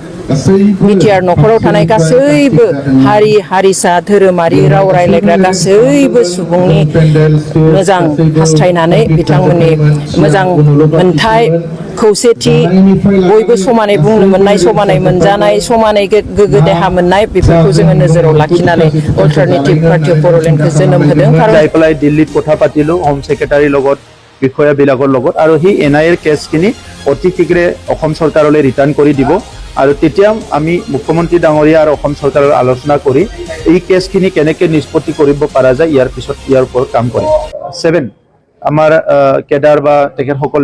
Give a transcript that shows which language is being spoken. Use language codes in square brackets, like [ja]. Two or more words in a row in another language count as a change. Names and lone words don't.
[brx] BTR न'खराव थानाय गासैबो हारि हारिसा धोरोमारि राव रायज्लायग्रा गासैबो सुबुंनि मोजां हास्थायनानै बिथांमोननि मोजां मोनथाय खौसेथि बयबो समानै बुंनो मोननाय समानै मोनजानाय समानै गोग्गो देहा मोननाय बेफोरखौ जोङो नोजोराव लाखिनानै अल्टारनेटिभ पार्टि अफ बर'लेण्डखौ जोनोम होदों [as] যাই পেলাই দিল্লীত কথা পাতিলো [en] home secretaryৰ [as] লগত বিষয়াবিলাকৰ লগত আৰু সেই NIA কেছখিনি অতি শীঘ্ৰে অসম চৰকাৰলৈ ৰিটাৰ্ণ কৰি দিব আৰু তেতিয়া আমি মুখ্যমন্ত্ৰী ডাঙৰীয়া আৰু অসম চৰকাৰৰ আলোচনা কৰি এই কেছখিনি কেনেকৈ নিষ্পত্তি কৰিব পৰা যায় ইয়াৰ ওপৰত কাম কৰিম 7 আমাৰ কেডাৰ বা তেখেতসকলে